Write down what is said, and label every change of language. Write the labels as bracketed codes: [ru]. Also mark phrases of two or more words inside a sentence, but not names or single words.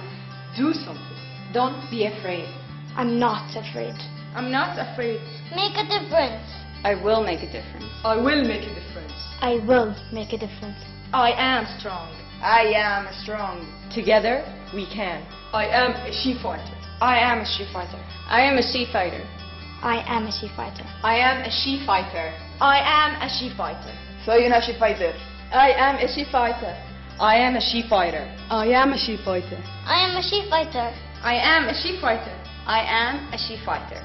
[en] Do something. Don't be afraid. I'm not afraid. I'm not afraid. Make a difference. I will make a difference. I will make a difference. I will make a difference. I am strong. I am strong. Together, we can. I am a Shefighter. I am a Shefighter. I am a Shefighter. I am a Shefighter. I am a Shefighter. I am a Shefighter. [es] Soy una [en] Shefighter. I am a Shefighter. I am a Shefighter. I am a Shefighter. I am a Shefighter. I am a Shefighter. I am a Shefighter.